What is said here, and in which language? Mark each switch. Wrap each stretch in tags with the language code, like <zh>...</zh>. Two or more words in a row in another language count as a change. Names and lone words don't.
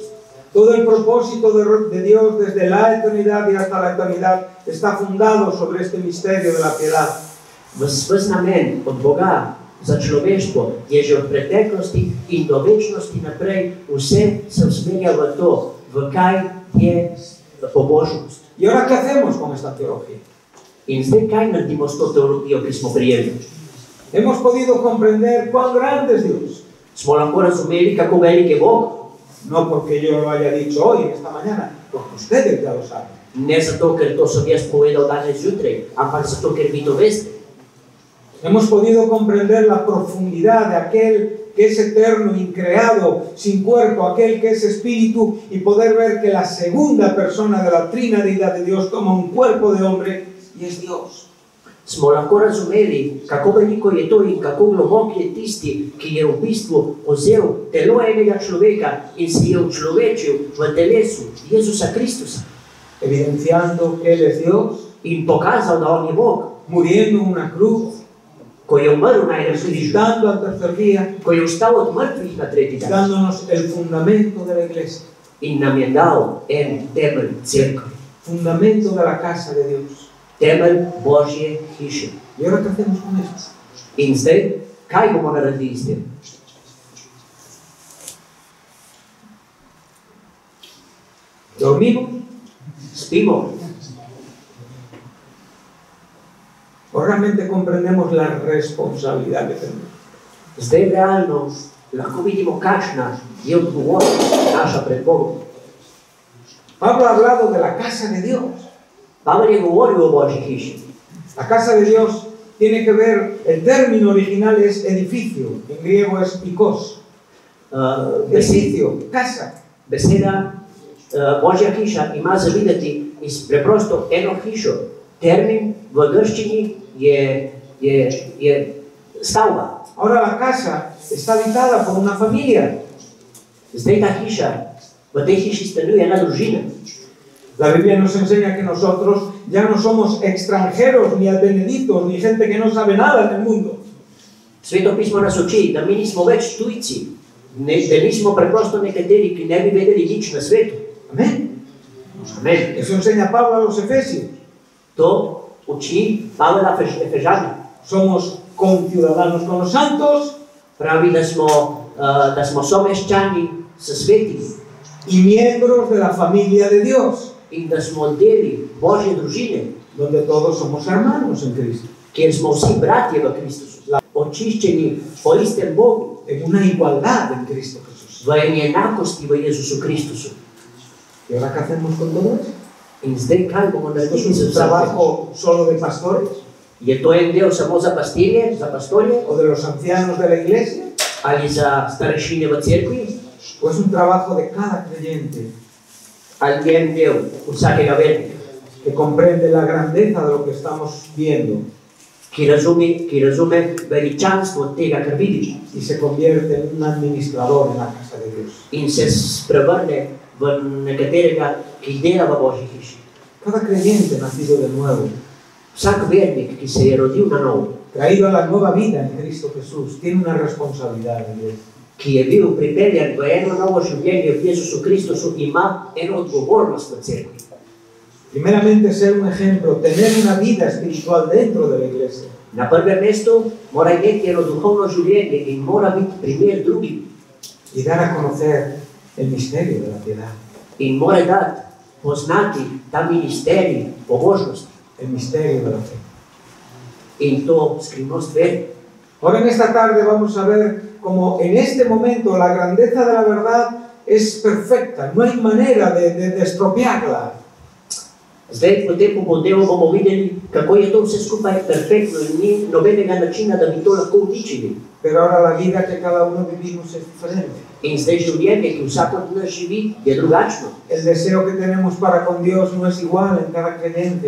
<es>Todo el propósito de Dios desde la eternidad y hasta la eternidad está fundado sobre este misterio de la piedad.</es> <sl>Ves namen od Boga za človeštvo je že od preteklosti in do večnosti naprej vse se usmerja v to, v kaj je pobožnost.</sl> <es>¿Y ahora qué hacemos con esta teología?</es> <sl>In zdaj kaj naredimo s to teologijo, ki smo prijeli?</sl> <es>Hemos podido comprender cuán grande es Dios.</es> <sl>Smo lahko razumeli, kako velik je Bog?</sl> <es>No porque yo lo haya dicho hoy, esta mañana, porque ustedes ya lo saben.</es> <sl>Ne zato, ker to sem jaz povedal danes zjutraj, ampak zato, ker vi to veste.</sl> <es>Hemos podido comprender la profundidad de aquel que es eterno, increado, sin cuerpo, aquel que es espíritu, y poder ver que la segunda persona de la trinidad de Dios toma un cuerpo de hombre y es Dios.</es> <sl>Smo lahko razumeli, kako veliko je to in kako globok je tisti, ki je v bistvu vzel telo enega človeka in se je učlovečil v telesu Jezusa Kristusa.</sl> <es>Evidenciando que Él es Dios,</es> <sl>In pokazal, da on je Bog.</sl> <es>muriendo en una cruz,</es> <sl>Ko je umrl na enem križu,</sl> <es>resucitando al tercer día,</es> <sl>ko je vstal od mrtvih na tretji dan</sl> <es>dándonos el fundamento de la iglesia,</es> <sl>in nam je dal en temelj cerkve,</sl> <es>fundamento de la casa de Dios.</es> <sl>temelj Božje hiše.</sl> <es>¿Y ahora qué hacemos con esto?</es> <sl>In zdaj, kaj bomo naredili s tem?</sl> <es>¿Dormimos?</es> <sl>Spimo?</sl> <es>¿O realmente comprendemos la responsabilidad que tenemos?</es> <sl>Zdaj realno lahko vidimo, kakšna je odgovornost naša pred Bogom.</sl> <es>Pablo ha hablado de la casa de Dios.</es> <sl>Pavel je govoril o Božji hiši.</sl> <es>La casa de Dios tiene que ver, el término original es edificio, en griego es ikos. Edificio, casa.</es> <sl>Beseda Božja hiša ima zavideti iz preprosto eno hišo. Termin v grščini je stavba.</sl> <es>Ahora la casa está habitada por una familia.</es> <sl>Zdaj ta hiša, v tej hiši stanuje ena družina.</sl> <es>La Biblia nos enseña que nosotros ya no somos extranjeros, ni advenedizos, ni gente que no sabe nada del mundo.</es> <sl>Sveto pismo nas uči, da mi nismo več tujci, da nismo preprosto nekateri, ki ne bi vedeli nič na svetu.</sl> <es>Amén.</es> <sl>Amen.</sl> <es>Eso enseña Pablo a los Efesios.</es> <sl>To uči Pavel Efežanom.</sl> <es>Somos conciudadanos con los santos</es> <sl>Pravi, da smo someščani s svetimi</sl> <es>y miembros de la familia de Dios,</es> <sl>in da smo deli Božje družine,</sl> <es>donde todos somos hermanos en Cristo,</es> <sl>kjer smo vsi bratje v Kristusu, očiščeni po istem Bogu,</sl> <es>en una igualdad en Cristo Jesús.</es> <sl>v eni enakosti v Jezusu Kristusu.</sl> <es>¿Y ahora qué hacemos con todo eso?</es> <sl>In zdaj kaj bomo</sl> <es>¿Esto</es> <sl>naredili</sl> <es>es</es> <sl>z</sl> <es>un</es> <sl>vsem tem?</sl> <es>trabajo solo de pastores</es> <sl>Je to en del samo za pastirje, za pastorje,</sl> <es>o de los ancianos de la iglesia?</es> <sl>ali za starešine v cerkvi,</sl> <es>¿O es un trabajo de cada creyente</es> <sl>ali je en del vsakega vernika,</sl> <es>que comprende la grandeza de lo que estamos viendo</es> <sl>ki razume veličanstvo tega, kar vidi</sl> <es>y se convierte en un administrador en la casa de Dios?</es> <sl>in se sprevrne v nekaterega, ki dela v Božji hiši.</sl> <es>Cada creyente nacido de nuevo,</es> <sl>Vsak vernik, ki se je rodil na novo,</sl> <es>traído a la nueva vida en Cristo Jesús, tiene una responsabilidad en Dios.</es> <sl>ki je bil pripeljan v eno novo življenje v Jezusu Kristusu, ima eno odgovornost v cerkvi.</sl> <es>Primeramente, ser un ejemplo, tener una vida espiritual dentro de la iglesia.</es> <sl>Na prvem mestu mora imeti eno duhovno življenje in mora biti primer drugim</sl> <es>Y dar a conocer el misterio de la piedad,</es> <sl>in mora dati poznati ta ministerij pobožnosti</sl> <es>el misterio de la fe.</es> <sl>in to skrivnost vere.</sl> <es>Ahora en esta tarde vamos a ver cómo en este momento la grandeza de la verdad es perfecta, no hay manera de estropearla.</es> <sl>Zdaj, po tem popodnevu bomo videli, kako je to vse skupaj perfektno in ni nobenega načina, da bi to lahko uničili.</sl> <es>Pero ahora la vida que cada uno vivimos es diferente.</es> <sl>In zdaj življenje, ki vsak od nas živi, je drugačno.</sl> <es>El deseo que tenemos para con Dios no es igual en cada creyente.</es>